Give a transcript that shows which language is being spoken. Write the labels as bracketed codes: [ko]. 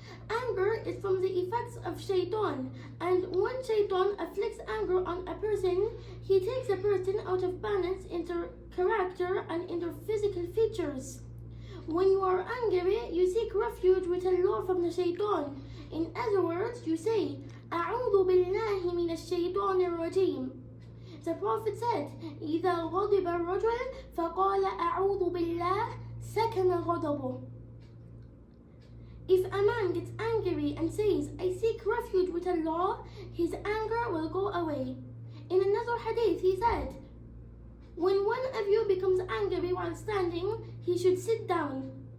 [en] Anger is from the effects of shaitan, and when shaitan afflicts anger on a person, he takes a person out of balance in their character and in their physical features. When you are angry, you seek refuge with Allah from the shaitan. In other words, you say, [ar] أعوذ بالله من الشيطان الرجيم. [en] The Prophet said, [ar] إذا غضب الرجل فقال أعوذ بالله سكن غضبه. [en] If a man gets angry and says, I seek refuge with Allah, his anger will go away. In another hadith, he said, when one of you becomes angry while standing, he should sit down.